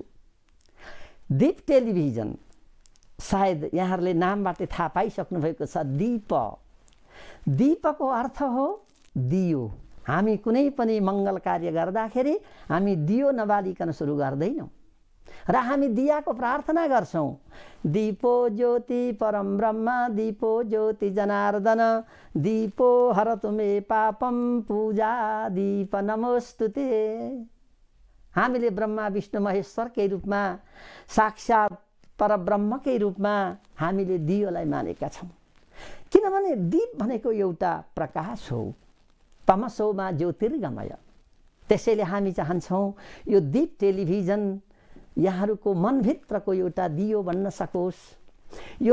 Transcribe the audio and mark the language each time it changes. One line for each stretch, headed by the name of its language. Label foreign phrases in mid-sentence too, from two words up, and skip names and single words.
Nepali: दीप टेलिभिजन, सायद यहाँहरूले नामबाट थाहा पाइसक्नु भएको छ। दीपको अर्थ हो दियो। हामी कुनै पनि मङ्गल कार्य गर्दाखेरि हामी दियो नबालिकन सुरु गर्दैनौँ र हामी दियाको प्रार्थना गर्छौँ।
Sanskrit: दीपो ज्योति परम ब्रह्म दीपो ज्योति जनार्दन दीपो हरतु मे पापम पूजा दीप नमोस्तुते।
Nepali: हामीले ब्रह्मा विष्णु महेश्वरकै रूपमा साक्षात् परब्रह्मकै रूपमा हामीले दियोलाई मानेका छौँ। किनभने दीप भनेको एउटा प्रकाश हो,
Sanskrit: तमसो मा ज्योतिर्गमय।
Nepali: त्यसैले हामी चाहन्छौँ यो दीप टेलिभिजन यहाँहरूको मनभित्रको एउटा दियो बन्न सकोस्, यो